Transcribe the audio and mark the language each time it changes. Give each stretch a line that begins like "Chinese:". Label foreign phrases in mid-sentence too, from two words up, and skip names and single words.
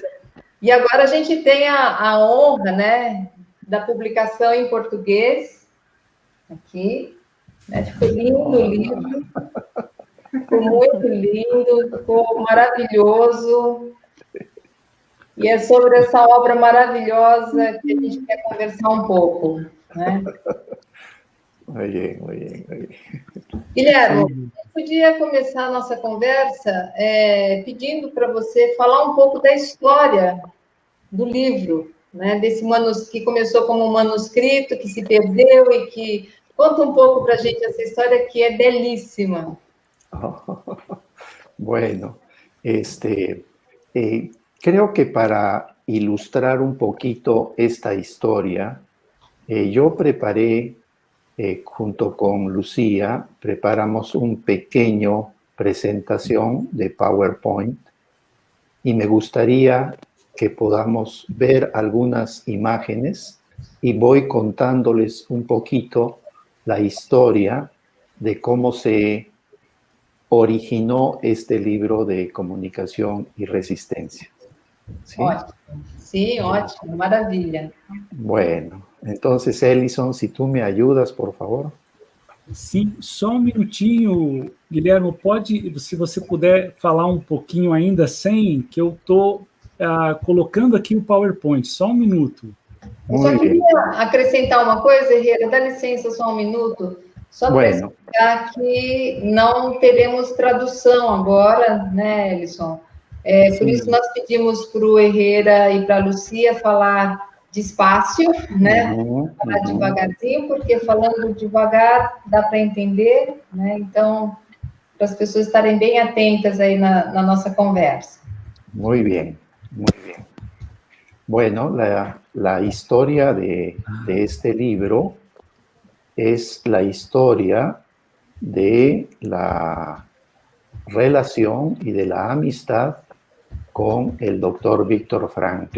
Portuguese: E agora a gente tem a honra, né, da publicação em português, aqui, né? Ficou lindo o livro, ficou muito lindo, ficou maravilhoso, e é sobre essa obra maravilhosa que a gente quer conversar um pouco, né?
Spanish: Muy bien, muy bien, muy bien.
Portuguese: Guilherme, eu podia começar a nossa conversa pedindo para você falar um pouco da história do livro, né? Desse manuscrito que começou como um manuscrito, que se perdeu e que... Conta um pouco para a gente essa história que é belíssima.
Spanish: Bueno, creo que para ilustrar un poquito esta historia, yo preparé, junto con Lucía, preparamos un pequeño presentación de PowerPoint y me gustaría que podamos ver algunas imágenes y voy contándoles un poquito la historia de cómo se originó este libro de comunicación y resistencia. ¿Sí?
Portuguese: Ótimo. Sí, ótimo, maravilha.
Spanish: Bueno, entonces, Ellison, si tú me ayudas, por favor.
Portuguese: Sim, só um minutinho, Guilherme, se você puder falar um pouquinho ainda sem, que eu estou colocando aqui o PowerPoint, só um minuto. Eu só queria acrescentar uma coisa, Herrera, dá licença só um minuto, só para explicar que não teremos tradução agora, né, Ellison? Por isso nós pedimos para o Herrera e para a Lucia falar despacio, né? Falar devagarzinho, porque falando devagar dá para entender, né? Então, para as pessoas estarem bem atentas aí na nossa conversa.
Spanish: Muy bien, muy bien. Bueno, la historia de este libro es la historia de la relación y de la amistad con el doctor Viktor Frankl.